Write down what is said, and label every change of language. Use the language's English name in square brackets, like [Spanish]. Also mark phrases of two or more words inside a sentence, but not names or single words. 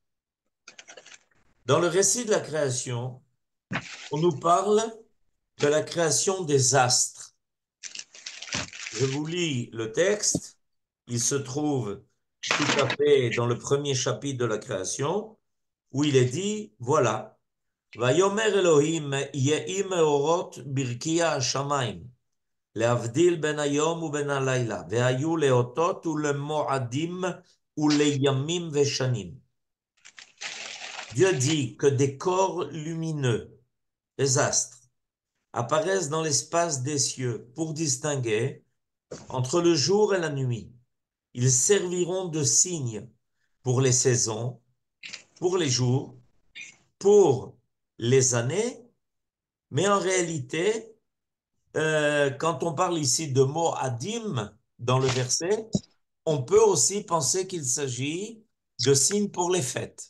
[French] Dans le récit de la création, on nous parle de la création des astres. Je vous lis le texte. Il se trouve tout à fait dans le premier chapitre de la création, où il est dit, voilà, [Hebrew] ויאמר אלהים יהי מארת ברקיע השמים, להבדיל בין היום ובין הלילה, והיו לאותות ולמועדים ולימים ושנים. [French] Dieu dit que des corps lumineux, les astres, apparaissent dans l'espace des cieux pour distinguer entre le jour et la nuit. Ils serviront de signes pour les saisons, pour les jours, pour les années, mais en réalité, quand on parle ici de mots adim dans le verset, on peut aussi penser qu'il s'agit de signes pour les fêtes.